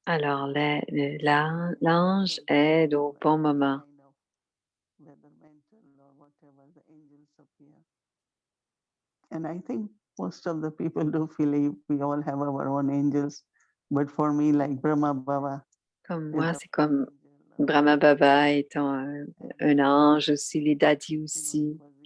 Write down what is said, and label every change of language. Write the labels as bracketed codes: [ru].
[fr] Alors, l'ange aide au bon moment. [en] Whether mental or whatever, the angels appear. And I think most of the people do believe we all have our own angels. But for me, like Brahma Baba, [fr] Comme moi, c'est comme Brahma Baba étant un ange aussi, les dadis aussi.